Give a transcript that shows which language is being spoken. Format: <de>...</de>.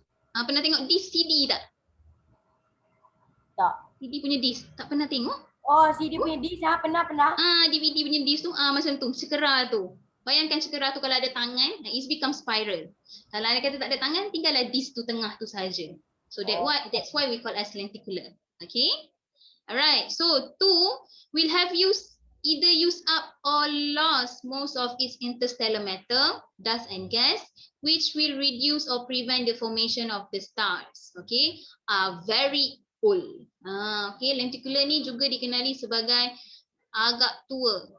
<ms>Pernah tengok disc CD tak? Tak. CD punya disc, tak pernah tengok? Oh, CD punya disc pernah. DVD punya disc tu macam tu, cekera tu. Bayangkan cekera tu kalau ada tangan,</ms> <en>it become spiral.</en> <ms>Kalau ada kata tak ada tangan, tinggallah disc tu tengah tu saja.</ms> <en>So that's why we call as lenticular. Okay? Alright, so two will have either used up or lost most of its interstellar matter, dust and gas, which will reduce or prevent the formation of the stars. Okay? Are very old.</en> <ms>Okay, lenticular ni juga dikenali sebagai agak tua.</ms>